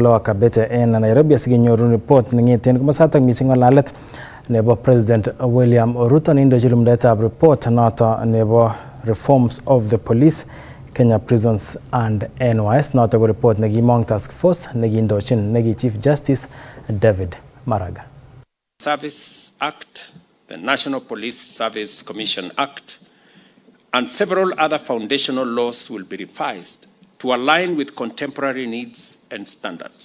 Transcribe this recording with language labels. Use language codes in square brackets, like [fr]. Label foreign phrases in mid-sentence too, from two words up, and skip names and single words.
[sgc] Lower Kabete en Nairobi asikenyoru report nengeten komosatak mising ngalalet nebo President William Ruto neindochi lumdaetab report noto nebo [en] reforms of the police, Kenya prisons and NYS [sgc] noto ko report nekimong [en] task force [sgc] nekindochin neki [en] Chief Justice [sgc] David Maraga. [en] Service Act, the National Police Service Commission Act, and several other foundational laws will be revised to align with contemporary needs and standards.